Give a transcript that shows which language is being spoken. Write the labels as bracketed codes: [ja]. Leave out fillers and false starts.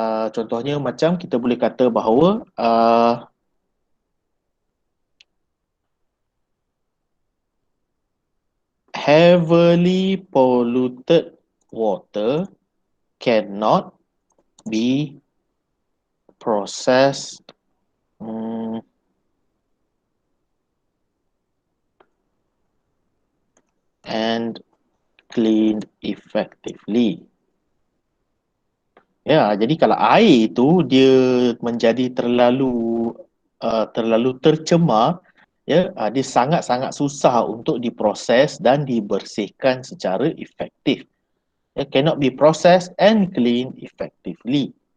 [ms] Contohnya macam kita boleh kata bahawa [en] heavily polluted water cannot be processed and cleaned effectively. [ms] Ya, jadi kalau air itu dia menjadi terlalu tercemar, ya, dia sangat-sangat susah untuk diproses dan dibersihkan secara efektif. [en] Cannot be processed and cleaned effectively.